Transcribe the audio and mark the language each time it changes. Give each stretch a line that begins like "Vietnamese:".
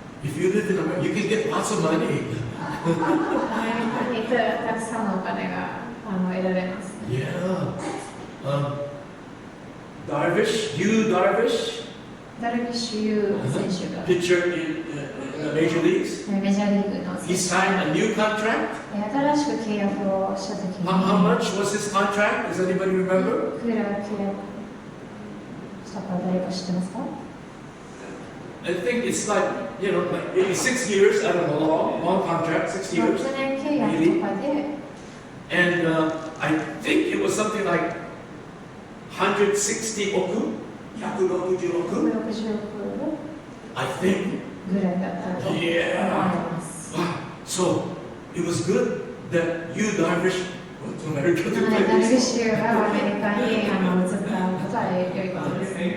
English: If you live in America, you can get lots of money.
Japanese: アメリカにたくさんのお金が得られます。
English: Yeah. Darvish.
Japanese: ダルビッシュ有選手が
English: Pitcher in the major leagues.
Japanese: メジャーリーグの
English: He signed a new contract.
Japanese: 新しく契約をしたときに
English: How much was his contract? Does anybody remember?
Japanese: いくら契約したか誰か知ってますか？
English: I think it's like, you know, like maybe 6 years. I don't know, long contract, 6 years.
Japanese: 6年契約とかで
English: And I think it was something like 160 oku, 160 oku.
Japanese: 160億
English: I think.
Japanese: ぐらいだったと思います。
English: Wow. So it was good that you, Darvish, went to America to
Japanese: ダ
English: play
Japanese: ルビッ
English: this.
Japanese: シュがアメリカに移ったことは良いことです。